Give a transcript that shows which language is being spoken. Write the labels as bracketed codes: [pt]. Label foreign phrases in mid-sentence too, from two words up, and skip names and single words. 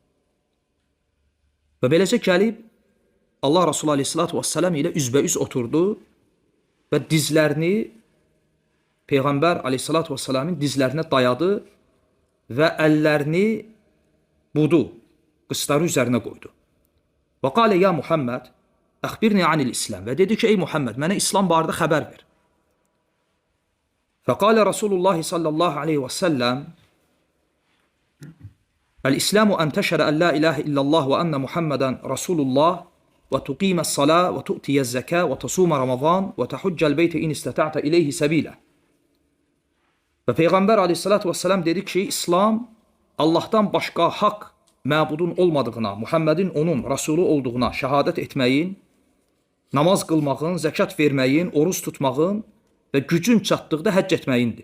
[az] Və beləcə gəlib, Allah Resulü [ar] عليه الصلاة والسلام [az] ilə üzbəüz oturdu və dizlərini Peyğəmbər [ar] عليه الصلاة والسلام [az] dizlərinə dayadı və əllərini budu, qısları üzərinə qoydu. [ar] وقال يا محمد أخبرني عن الإسلام. [az] Və dedi ki, ey Muhammed, mənə İslam barədə xəbər ver. [ar] فقال رسول الله صلى الله عليه وسلم الإسلام أن تشهد أن لا إله إلا الله وأن محمدا رسول الله وتقيم الصلاة وتؤتي الزكاة وتصوم رمضان وتحج البيت إن استطعت إليه سبيلا. [az] Və Peyğəmbər [ar] عليه الصلاة والسلام [az] dedi ki, İslam Allah'tan başqa haqq məbudun olmadığına, Muhammedin onun Rasulü olduğuna şəhadət etməyin, namaz qılmağın, zəkat verməyin, oruz tutmağın və gücün çatdıqda həcc etməyindir.